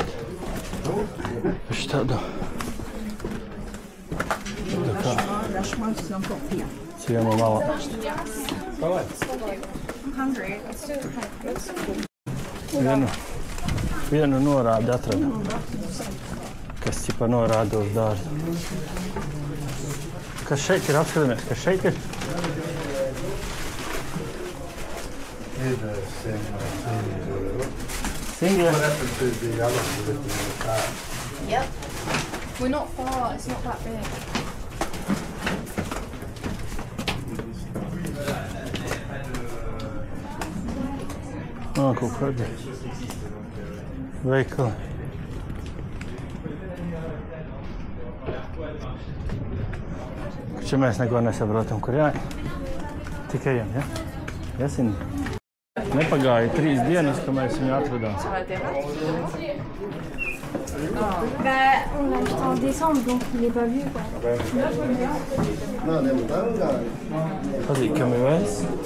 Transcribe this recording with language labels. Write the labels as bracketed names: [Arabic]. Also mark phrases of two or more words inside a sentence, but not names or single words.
[Latvian] Viņš tādu kā ciemu malā. Vienu norādi atradām, kas cipa norāda uz dārzu. Kas šeit ir? Apskatāmies, kas šeit ir? Cindy. Yep. [English] We're not far, it's not that big. [Latvian] Kaut kādi veikali. Čia mēs neko nesaprotam, kur jāiet. Tikai ejam, ja? Ja, Cindy? Nepagāja 3 dienas, ka mēs viņu atradām. [French] On l'a acheté en décembre, donc il n'est pas vu, quoi. [Latvian] Patīkami veids.